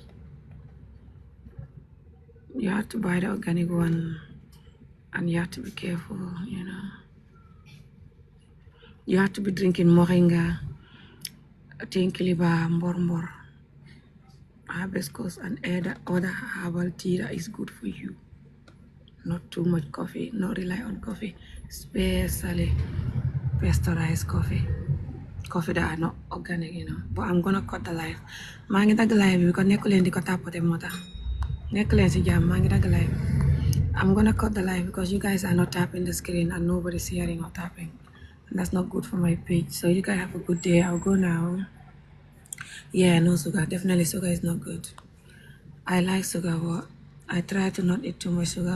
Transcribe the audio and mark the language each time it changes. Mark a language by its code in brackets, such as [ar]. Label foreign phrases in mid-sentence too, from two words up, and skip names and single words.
[en] You have to buy the organic one, and you have to be careful, You have to be drinking moringa, tinkiliba, mbor, hibiscus, and other herbal tea that is good for you. Not too much coffee, not rely on coffee, especially pasteurized coffee that are not organic, But I'm gonna cut the live. [wo] maa ngi dagg live bi because nekku leen di ko tapote moo tax nekk leen si jàmm. maa ngi dagg live. [en] I'm gonna cut the live because you guys are not tapping the screen and nobody's hearing or tapping. And that's not good for my page. So you guys have a good day. I'll go now. Yeah, no sugar. Definitely sugar is not good. I like sugar, but I try to not eat too much sugar.